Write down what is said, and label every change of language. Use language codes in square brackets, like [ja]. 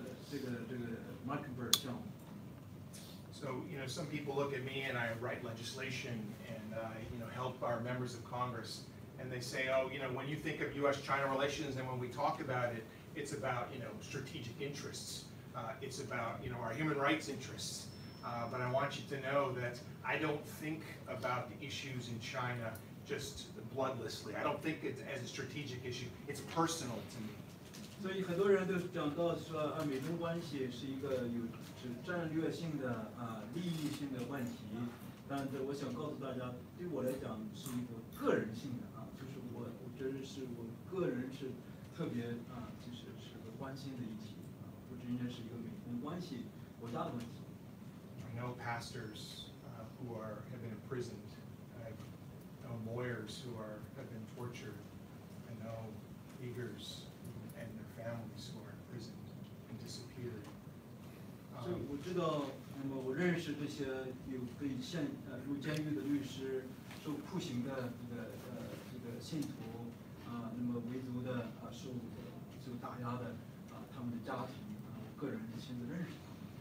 [zh] 这个 Mockingbird 叫。 [en] So, some people look at me and I write legislation and help our members of Congress, and they say, oh, when you think of U.S.-China relations and when we talk about it, it's about, strategic interests. It's about, our human rights interests. But I want you to know that I don't think about the issues in China just bloodlessly. I don't think it as a strategic issue. It's personal to me. [zh] 所以很多人都讲到说，美中关系是一个有战略性的利益性的问题。但是我想告诉大家，对我来讲是一个个人性的就是我觉得是我个人是特别就是个关心的议题不仅仅是一个美中关系国家的问题。 [en] I know pastors who have been imprisoned. I know lawyers who have been tortured. I know Uyghurs and their families who are imprisoned and disappeared. [zh] 所以我知道，那么我认识这些有被入监狱的律师，受酷刑的这个信徒，那么维族的受打压的他们的家庭，个人亲自认识他们。